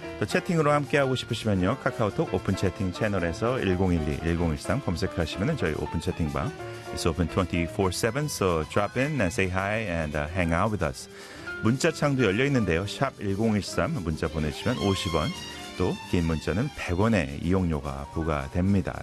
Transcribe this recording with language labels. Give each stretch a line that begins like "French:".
Korean: 또 채팅으로 함께하고 싶으시면요. 카카오톡 오픈 채팅 채널에서 1012-1013 검색하시면 저희 오픈 채팅방.
English: It's open 24/7, so drop in and say hi and hang out with us.
Korean: 문자 창도 열려있는데요. 샵 1013 문자 보내시면 50원, 또 긴 문자는 100원의 이용료가 부과됩니다.